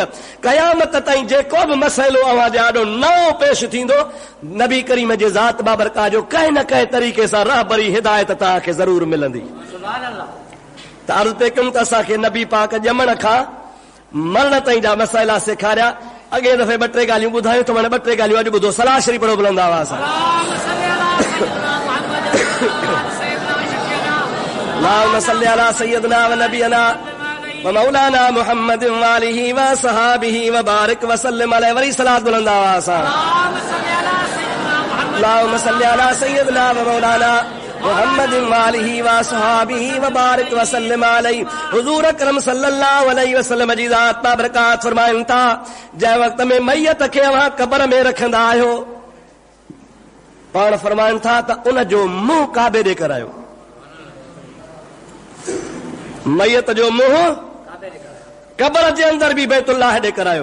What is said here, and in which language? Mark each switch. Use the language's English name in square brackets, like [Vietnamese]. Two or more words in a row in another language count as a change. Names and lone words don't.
[Sindhi] क़यामत ताईं जेको बि मसइलो अवां जे आॾो नओं पेश थींदो, नबी करीम जे ज़ात बाबरकात जो कंहिं न कंहिं तरीक़े सां रहबरी हिदायत तव्हांखे ज़रूर मिलंदी। त अर्ज़ पे कयुमि त असांखे नबी पाक ॼमण खां मरण ताईं जा मसइला सेखारिया। अॻे दफ़े ॿ टे ॻाल्हियूं ॿुधायूं त हाणे ॿ टे ॻाल्हियूं अॼु ॿुधो। सलाह शरीफ़ पढ़ो बुलंद आवाज़ सां। [Arabic] اللهم صل على سيدنا ونبينا ومولانا محمد وآله وصحابه وبارك وسلم عليه [Sindhi] وری صلوات بلند آواز سے [Arabic] اللهم صل على سيدنا ومولانا محمد وآله وصحابه وبارك وسلم عليه। [Sindhi] हुजूर अकरम [Arabic] صلى الله عليه وسلم [Sindhi] जी ज़ात बाबरकात फरमाइनि था, जंहिं वक़्त में मैयत खे अव्हां क़ब्र में रखंदा आहियो, पाण फरमाइनि था त उन जो मुंहुं काबे ॾे करायो। मैयत जो मुंहुं कब्र जे अंदर बि बैतुल्लाह ॾे करायो।